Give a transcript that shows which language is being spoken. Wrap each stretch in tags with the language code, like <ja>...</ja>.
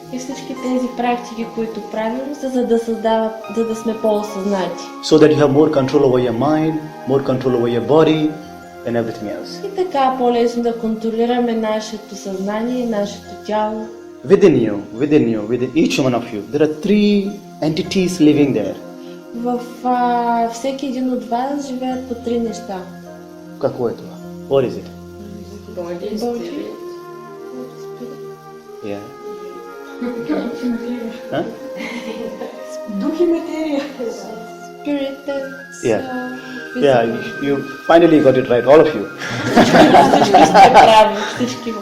<bg>И всички тези практики, които правим, са за да сме по-осъзнати.</bg> <en>So that you have more control over your mind, more control over your body, and everything else.</en> <bg>И така по-лесно да контролираме нашето съзнание, нашето тяло.</bg> <en>Within each one of you, there are three entities living there.</en> <bg>В всеки един от вас живеят по три неща. Какво е това?</bg> <en>What is it? Body, spirit. Yeah. Huh?</en> <bg>Дух и материя.</bg> <en>Spirit and Yeah. soul. Yeah, you finally got it right, all of you.</en> <bg>Всички сте прави, всички.</bg>